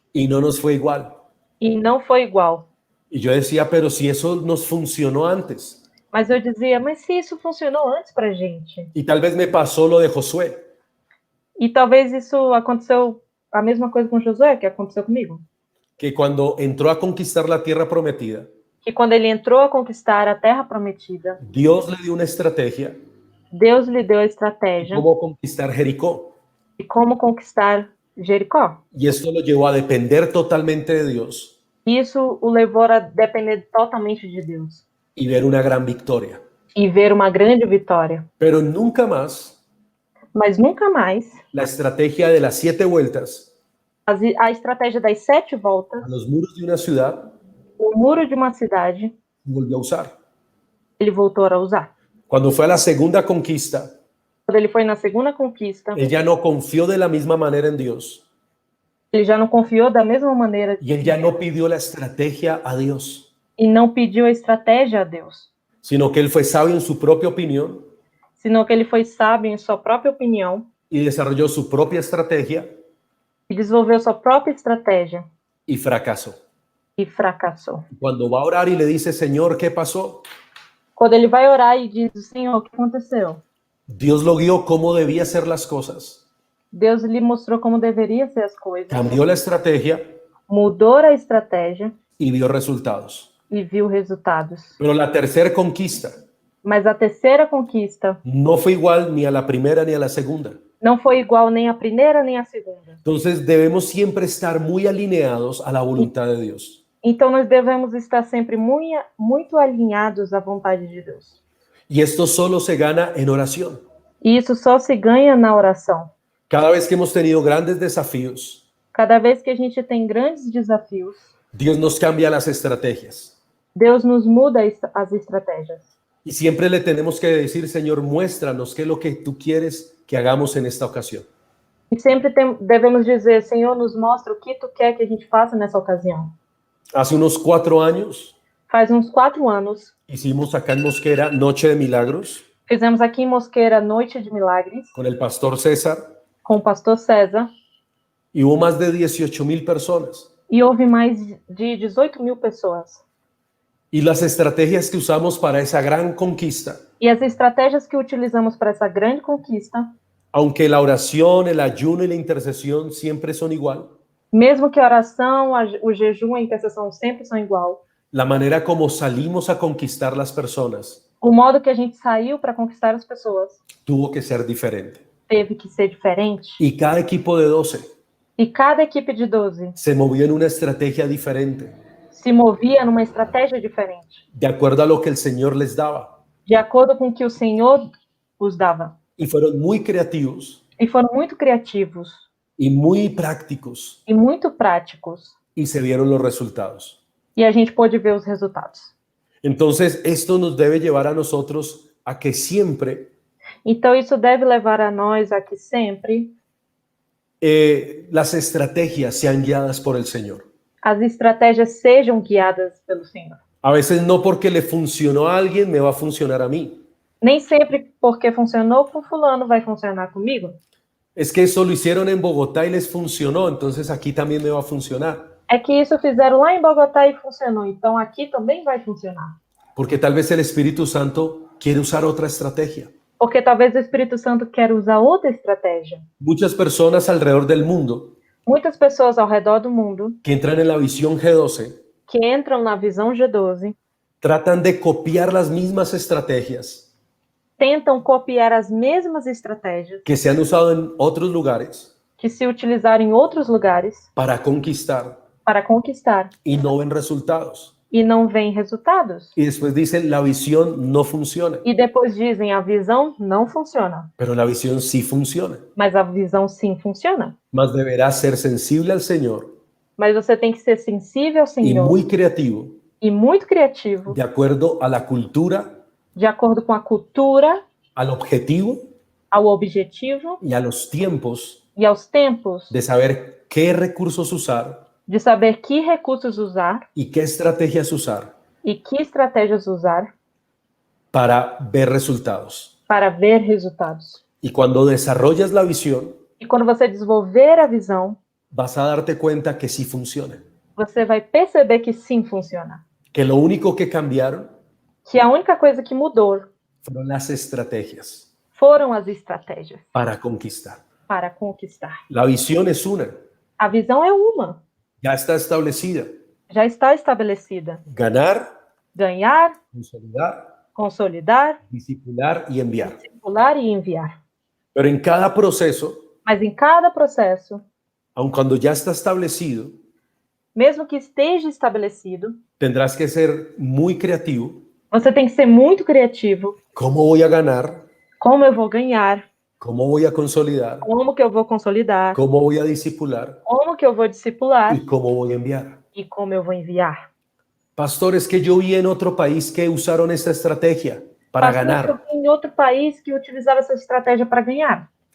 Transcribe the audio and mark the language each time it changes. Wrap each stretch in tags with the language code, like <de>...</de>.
<es>y no nos fue igual.</es> <pt>E não foi igual.</pt> <es>Y yo decía, pero si eso nos funcionó antes.</es> <pt>Mas eu dizia, mas se isso funcionou antes pra gente.</pt> <es>Y tal vez me pasó lo de Josué,</es> <pt>E talvez isso aconteceu, a mesma coisa com Josué, que aconteceu comigo.</pt> <es>que cuando entró a conquistar la tierra prometida,</es> <pt>Que quando ele entrou a conquistar a terra prometida,</pt> <es>Dios le dio una estrategia</es> <pt>Deus lhe deu a de estratégia</pt> <es>cómo conquistar Jericó.</es> <pt>de como conquistar Jericó.</pt> <es>Y esto lo llevó a depender totalmente de Dios</es> <pt>Isso o levou a depender totalmente de Deus</pt> <es>y ver una gran victoria.</es> <pt>e ver uma grande vitória.</pt> <es>Pero nunca más</es> <pt>Mas nunca mais</pt> <es>la estrategia de las 7 vueltas</es> <pt>a estratégia das 7 voltas,</pt> <es>a los muros de una ciudad</es> <pt>o muro de uma cidade,</pt> <es>se volvió a usar.</es> <pt>ele voltou a usar.</pt> <es>Cuando fue a la segunda conquista,</es> <pt>Quando ele foi na segunda conquista,</pt> <es>él ya no confió de la misma manera en Dios</es> <pt>ele já não confiou da mesma maneira</pt> <es>y él ya no pidió la estrategia a Dios,</es> <pt>e não pediu a estratégia a Deus,</pt> <es>sino que él fue sabio en su propia opinión</es> <pt>senão que ele foi sábio em sua própria opinião</pt> <es>y desarrolló su propia estrategia</es> <pt>e desenvolveu sua própria estratégia</pt> <es>y fracasó.</es> <pt>e fracassou.</pt> <es>Cuando va a orar y le dice, Señor, ¿qué pasó?</es> <pt>Quando ele vai orar e diz, Senhor, o que aconteceu?</pt> <es>Dios lo guió cómo debía hacer las cosas.</es> <pt>Deus lhe mostrou como deveria ser as coisas,</pt> <es>Cambió la estrategia</es> <pt>mudou a estratégia</pt> <es>y vio resultados.</es> <pt>e viu resultados.</pt> <es>Pero la tercera conquista</es> <pt>Mas a terceira conquista</pt> <es>no fue igual ni a la primera ni a la segunda.</es> <pt>não foi igual nem a primeira nem a segunda.</pt> <es>Entonces debemos siempre estar muy alineados a la voluntad de Dios.</es> <pt>Então nós devemos estar sempre muito alinhados à vontade de Deus.</pt> <es>Y esto solo se gana en oración.</es> <pt>E isso só se ganha na oração.</pt> <es>Cada vez que hemos tenido grandes desafíos,</es> <pt>Cada vez que a gente tem grandes desafios,</pt> <es>Dios nos cambia las estrategias.</es> <pt>Deus nos muda as estratégias.</pt> <es>Y siempre le tenemos que decir, Señor, muéstranos qué es lo que tú quieres que hagamos en esta ocasión.</es> <pt>E sempre devemos dizer, Senhor, nos mostra o que Tu quer que a gente faça nessa ocasião.</pt> <es>Hace unos 4 años</es> <pt>Faz uns 4 anos,</pt> <es>hicimos acá en Mosquera Noche de Milagros</es> <pt>fizemos aqui em Mosqueira Noite de Milagres,</pt> <es>con el pastor César</es> <pt>com o pastor César,</pt> <es>y hubo más de 18,000 personas.</es> <pt>e houve mais de 18.000 pessoas.</pt> <es>Y las estrategias que usamos para esa gran conquista,</es> <pt>E as estratégias que utilizamos para essa grande conquista,</pt> <es>aunque la oración, el ayuno y la intercesión siempre son igual,</es> <pt>mesmo que a oração, o jejum, a intercessão sempre são igual,</pt> <es>la manera como salimos a conquistar las personas</es> <pt>o modo que a gente saiu para conquistar as pessoas</pt> <es>tuvo que ser diferente.</es> <pt>teve que ser diferente.</pt> <es>Y cada equipo de 12</es> <pt>E cada equipe de 12</pt> <es>se movió en una estrategia diferente,</es> <pt>se movia numa estratégia diferente,</pt> <es>de acuerdo a lo que el Señor les daba.</es> <pt>de acordo com o que o Senhor os dava.</pt> <es>Y fueron muy creativos</es> <pt>E foram muito criativos</pt> <es>y muy prácticos</es> <pt>e muito práticos.</pt> <es>y se vieron los resultados.</es> <pt>E a gente pôde ver os resultados.</pt> <es>Entonces, esto nos debe llevar a nosotros a que siempre</es> <pt>Então, isso deve levar a nós a que sempre</pt> <es>las estrategias sean guiadas por el Señor.</es> <pt>as estratégias sejam guiadas pelo Senhor.</pt> <es>A veces no porque le funcionó a alguien me va a funcionar a mí.</es> <pt>Nem sempre porque funcionou com fulano vai funcionar comigo.</pt> <es>Es que eso lo hicieron en Bogotá y les funcionó, entonces aquí también me va a funcionar.</es> <pt>É que isso fizeram lá em Bogotá e funcionou, então aqui também vai funcionar.</pt> <es>Porque tal vez el Espíritu Santo quiere usar otra estrategia.</es> <pt>Porque talvez o Espírito Santo queira usar outra estratégia.</pt> <es>Muchas personas alrededor del mundo</es> <pt>Muitas pessoas ao redor do mundo</pt> <es>que entran en la visión G12</es> <pt>que entram na visão G12</pt> <es>tratan de copiar las mismas estrategias</es> <pt>tentam copiar as mesmas estratégias</pt> <es>que se han usado en otros lugares</es> <pt>que se utilizaram em outros lugares</pt> <es>para conquistar</es> <pt>para conquistar</pt> <es>y no ven resultados.</es> <pt>e não vêm resultados.</pt> <es>Y después dicen, la visión no funciona,</es> <pt>E depois dizem, a visão não funciona.</pt> <es>pero la visión sí funciona.</es> <pt>Mas a visão sim funciona.</pt> <es>Mas deberás ser sensible al Señor</es> <pt>Mas você tem que ser sensível ao</pt> <es>y</es> <pt>Senhor</pt> <es>muy creativo</es> <pt>e muito criativo,</pt> <es>de acuerdo a la cultura,</es> <pt>de acordo com a cultura,</pt> <es>al objetivo</es> <pt>ao objetivo</pt> <es>y a los tiempos</es> <pt>e aos tempos</pt> <es>de saber qué recursos usar</es> <pt>de saber que recursos usar</pt> <es>y qué estrategias usar</es> <pt>e que estratégias usar</pt> <es>para ver resultados.</es> <pt>para ver resultados.</pt> <es>Y cuando desarrollas la visión,</es> <pt>E quando você desenvolver a visão,</pt> <es>vas a darte cuenta que sí funciona,</es> <pt>você vai perceber que sim funciona.</pt> <es>que lo único que cambiaron</es> <pt>Que a única coisa que mudou</pt> <es>fueron las estrategias</es> <pt>foram as estratégias</pt> <es>para conquistar.</es> <pt>para conquistar.</pt> <es>La visión es una,</es> <pt>A visão é uma,</pt> <es>ya está establecida.</es> <pt>já está estabelecida.</pt> <es>Ganar,</es> <pt>Ganhar,</pt> <es>consolidar,</es> <pt>consolidar,</pt> <es>discipular y enviar.</es> <pt>circular e enviar.</pt> <es>Pero en cada proceso,</es> <pt>Mas em cada processo,</pt> <es>aun cuando ya está establecido,</es> <pt>mesmo que esteja estabelecido,</pt> <es>tendrás que ser muy creativo.</es> <pt>você tem que ser muito criativo.</pt> <es>¿Cómo voy a ganar?</es> <pt>Como eu vou ganhar?</pt> <es>¿Cómo voy a consolidar?</es> <pt>Como que eu vou consolidar?</pt> <es>¿Cómo voy a discipular?</es> <pt>Como que eu vou discipular?</pt> <es>¿Y cómo voy a enviar?</es> <pt>E como eu vou enviar?</pt> <es>Pastor, es que yo vi en otro país que usaron esta estrategia para</es> <pt>Pastor,</pt> <es>ganar.</es> <pt>eu vi em outro país que utilizava essa estratégia para ganhar.</pt>